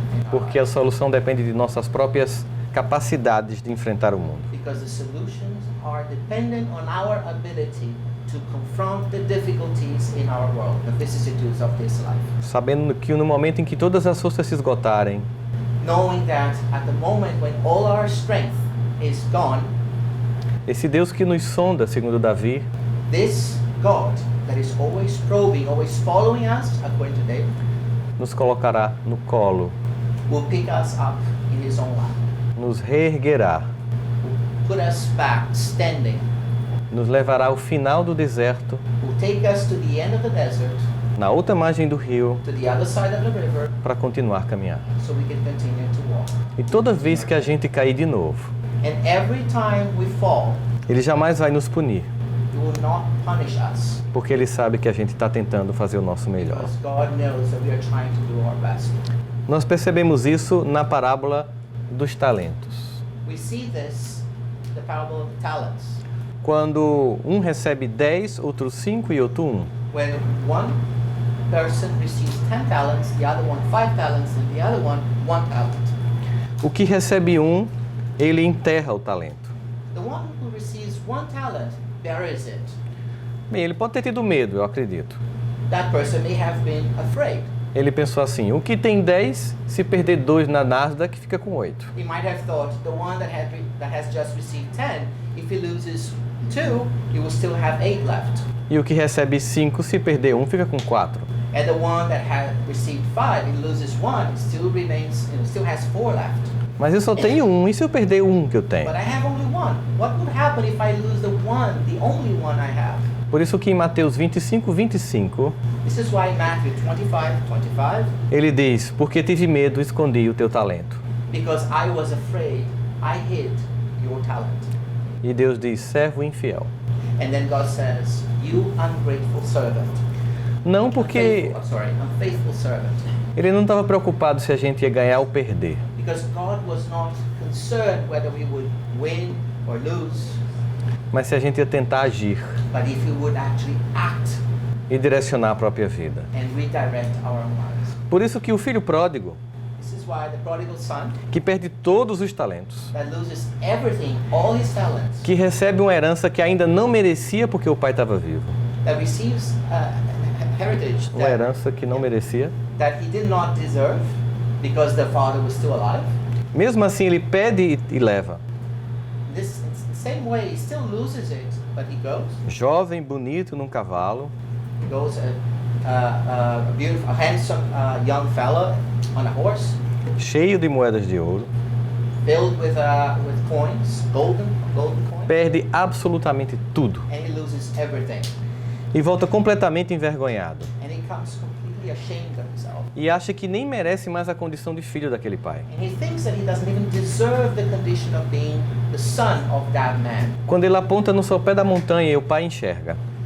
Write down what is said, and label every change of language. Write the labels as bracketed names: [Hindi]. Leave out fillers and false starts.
[English] In our [Portuguese] Porque a [English] life. [Portuguese] solução depende de nossas próprias capacidades de enfrentar o mundo. [English] Because the solutions are dependent on our ability to confront the difficulties in our world, the vicissitudes of this life. [Portuguese] Sabendo que no momento em que todas as forças se esgotarem, [English] Knowing that at the moment when all our strength is gone, [Portuguese] esse Deus que nos sonda, segundo Davi, [English] this God that is always probing, always following us, according to David, [Portuguese] nos colocará no colo, [English] will pick us up in his own lap, [Portuguese] nos reerguerá, [English] will put us back standing, [Portuguese] nos levará ao final do deserto, [English] will take us to the end of the desert, [Portuguese] na outra margem do rio, [English] to the other side of the river, [Portuguese] para continuar a caminhar. [English] so we can continue to walk. [Portuguese] E toda vez que a gente cair de novo, [English] And every time we fall, [Portuguese] Ele jamais vai nos punir, [English] he will not punish us, [Portuguese] porque Ele sabe que a gente está tentando fazer o nosso melhor. [English] because God knows that we are trying to do our best. [Portuguese] Nós percebemos isso na parábola dos talentos. [English] We see this, the parable of the talents. [Portuguese] Quando um recebe 10, outro 5 e outro 1. [English] When one person receives 10 talents, the other one 5 talents, and the other one 1 talent. [Portuguese] O que recebe 1, ele enterra o talento. [English] The one who receives 1 talent buries it. [Portuguese] Bem, ele pode ter tido medo, eu acredito. [English] That person may have been afraid. [Portuguese] Ele pensou assim, o que tem 10, se perder 2 na Nasdaq, fica com 8. [English] He might have thought the one that has just received 10, if he loses 2, he will still have 8 left. [Portuguese] E o que recebe 5, se perder 1, fica com 4. [English] And the one that had received 5, he loses 1, it still remains, still has 4 left. [Portuguese] Mas eu só tenho 1, e se eu perder o 1 que eu tenho? [English] But I have only 1. What would happen if I lose the only one I have? [Portuguese] Por isso que em Mateus 25, 25, [English] This is why in Matthew 25, [Portuguese] ele diz, porque tive medo, escondi o teu talento. [English] because I was afraid, I hid your talent. [Portuguese] E Deus diz, servo infiel. [English] And then God says, you ungrateful servant. [Portuguese] Não porque [English] Unfaithful servant. [Portuguese] ele não estava preocupado se a gente ia ganhar ou perder. [English] Because God was not concerned whether we would win or lose, [Portuguese] Mas se a gente ia tentar agir [English] but if we would actually act [Portuguese] e direcionar a própria vida. [English] and redirect our own lives. [Portuguese] Por isso que o filho pródigo, [English] This is why the prodigal son [Portuguese] que perde todos os talentos, [English] that loses everything, all his talents, [Portuguese] que recebe uma herança que ainda não merecia porque o pai estava vivo. [English] that receives heritage [Portuguese] Uma herança que não merecia. [English] that he did not deserve because the father was still alive. [Portuguese] Mesmo assim, ele pede e leva. [English] This in the same way, he still loses it, but he goes. [Portuguese] Jovem, bonito, num cavalo, [English] He goes a beautiful, a handsome young fella on a horse, [Portuguese] cheio de moedas de ouro, [English] filled with coins, golden coins, [Portuguese] perde absolutamente tudo [English] and he loses everything. [Portuguese] e volta completamente envergonhado. [English] And he comes completely ashamed of himself. [Portuguese] E acha que nem merece mais a condição de filho daquele pai. [English] And he thinks that he doesn't even deserve the condition of being the son of that man. [Portuguese] Quando ele aponta no sopé da montanha, o pai enxerga.